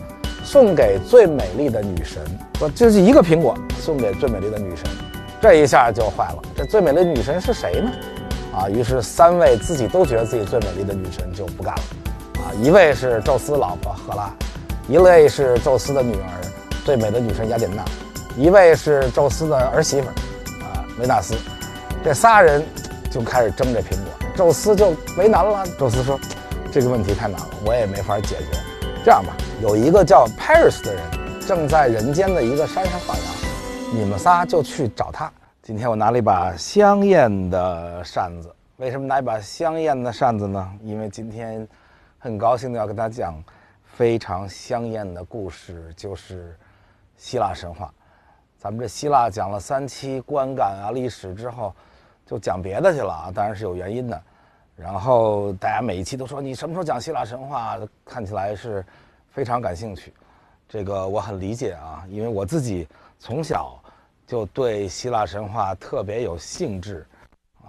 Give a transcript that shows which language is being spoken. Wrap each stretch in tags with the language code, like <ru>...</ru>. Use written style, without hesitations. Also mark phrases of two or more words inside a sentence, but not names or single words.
<zh>送給最美麗的女神，說這是一個蘋果送給最美麗的女神，這一下就壞了。這最美麗的女神是誰呢？啊，於是3位自己都覺得自己最美麗的女神就不幹了。啊，一位是宙斯老婆赫拉，一位是宙斯的女兒最美的女神雅典娜，一位是宙斯的兒媳婦維納斯。這仨人就開始爭這蘋果，宙斯就為難了。宙斯說：“這個問題太難了，我也沒法解決。這樣吧。”有一個叫 Paris 的人正在人間的一個山上放羊，你們仨就去找他。今天我拿了一把香豔的扇子，為什麼拿一把香豔的扇子呢？因為今天很高興的要跟大家講非常香豔的故事，就是希臘神話。咱們這希臘講了3期觀感啊歷史之後，就講別的去了啊，當然是有原因的。然後大家每一期都說你什麼時候講希臘神話，看起來是非常感興趣，這個我很理解啊，因為我自己從小就對希臘神話特別有興致啊。</zh>